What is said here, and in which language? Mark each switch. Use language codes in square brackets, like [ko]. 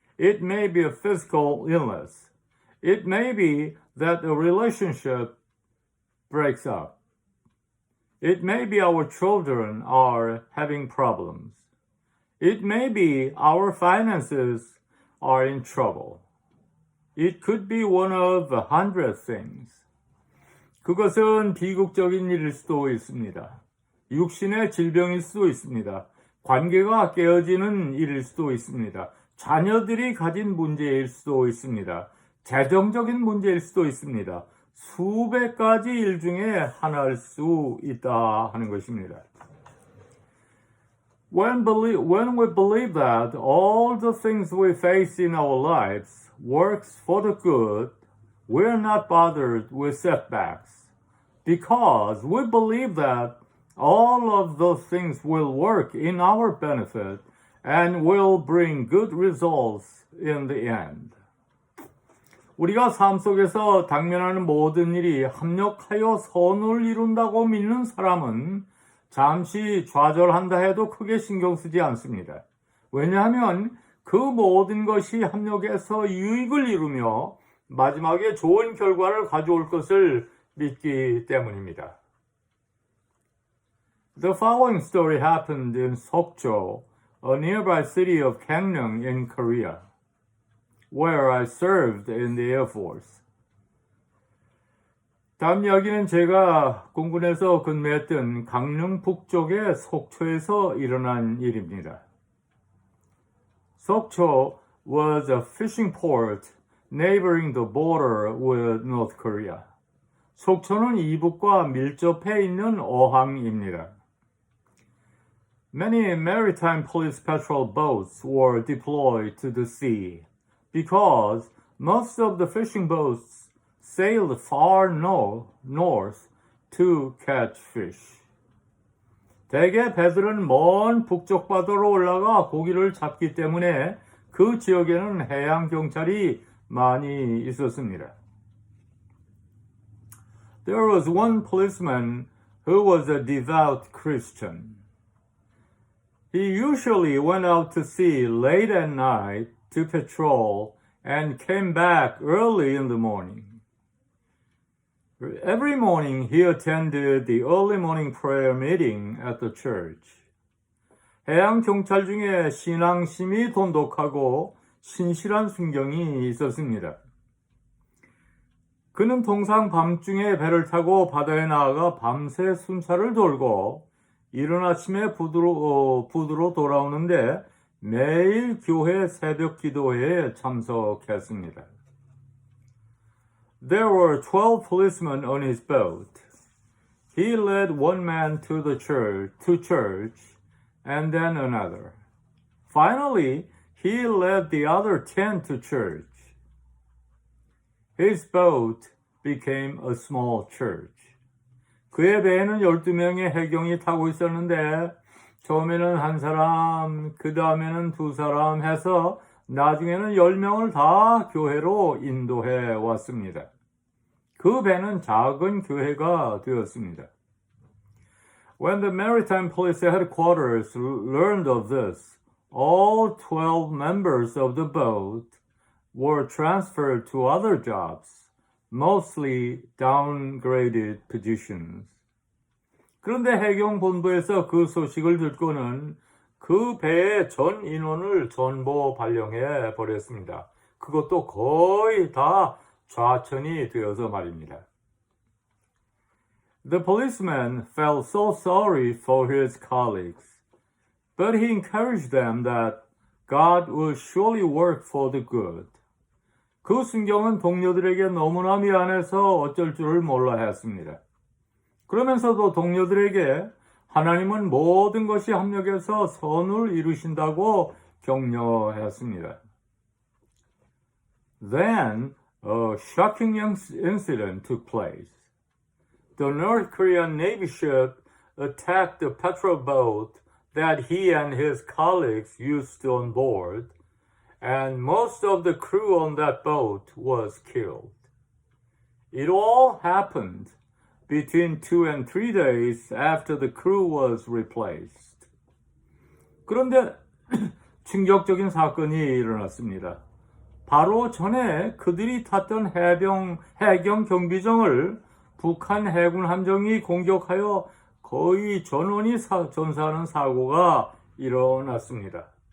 [en] It may be a physical illness. It may be that a relationship breaks up. It may be our children are having problems. It may be our finances are in trouble. It could be one of 100 things. [ko] 그것은 비극적인 일일 수도 있습니다. 육신의 질병일 수도 있습니다. 관계가 깨어지는 일일 수도 있습니다. 자녀들이 가진 문제일 수도 있습니다. 재정적인 문제일 수도 있습니다. 수백 가지 일 중에 하나일 수 있다 하는 것입니다. [en] When we believe that all the things we face in our lives works for the good, we are not bothered with setbacks because we believe that all of those things will work in our benefit and will bring good results in the end. [ko] 우리가 삶 속에서 당면하는 모든 일이 합력하여 선을 이룬다고 믿는 사람은 잠시 좌절한다 해도 크게 신경 쓰지 않습니다. 왜냐하면 그 모든 것이 합력해서 유익을 이루며 마지막에 좋은 결과를 가져올 것을 믿기 때문입니다. [en] The following story happened in Sokcho, a nearby city of Gangneung in Korea, where I served in the Air Force. [ko] 다음 이야기는 제가 공군에서 근무했던 강릉 북쪽의 속초에서 일어난 일입니다. [en] 속초 was a fishing port neighboring the border with North Korea. [ko] 속초는 이북과 밀접해 있는 어항입니다. [en] Many maritime police patrol boats were deployed to the sea because most of the fishing boats sailed far north to catch fish. [ko] 대개 배들은 먼 북쪽 바다로 올라가 고기를 잡기 때문에 그 지역에는 해양 경찰이 많이 있었습니다. [en] There was one policeman who was a devout Christian. He usually went out to sea late at night to patrol and came back early in the morning. Every morning he attended the early morning prayer meeting at the church. [ko] 해양 경찰 중에 신앙심이 돈독하고 신실한 순경이 있었습니다. 그는 통상 밤중에 배를 타고 바다에 나아가 밤새 순찰을 돌고 이른 아침에 부두로 돌아오는데 매일 교회 새벽 기도회에 참석했습니다. [en] There were 12 policemen on his boat. He led one man to church, and then another. Finally, he led the other 10 to church. His boat became a small church. [ko] 그의 배에는 12명의 해경이 타고 있었는데 처음에는 한 사람, 그 다음에는 두 사람 해서 나중에는 10명을 다 교회로 인도해 왔습니다. 그 배는 작은 교회가 되었습니다. [en] When the Maritime Police Headquarters learned of this, all 12 members of the boat were transferred to other jobs, mostly downgraded positions. [ko] 그런데 해경 본부에서 그 소식을 듣고는 그 배의 전 인원을 전부 발령해 버렸습니다. 그것도 거의 다 좌천이 되어서 말입니다. [en] The policeman felt so sorry for his colleagues, but he encouraged them that God will surely work for the good. [ko] 그 순경은 동료들에게 너무나 미안해서 어쩔 줄을 몰라 했습니다. 그러면서도 동료들에게 하나님은 모든 것이 합력해서 선을 이루신다고 격려했습니다. [en] Then a shocking incident took place. The North Korean Navy ship attacked the patrol boat that he and his colleagues used on board, and most of the crew on that boat was killed. It all happened between 2 and 3 days after the crew was replaced. [ko] 그런데 충격적인 사건이 일어났습니다. 바로 전에 그들이 탔던 해경 경비정을 북한 해군 함정이 공격하여 거의 전원이 전사하는 사고가 일어났습니다.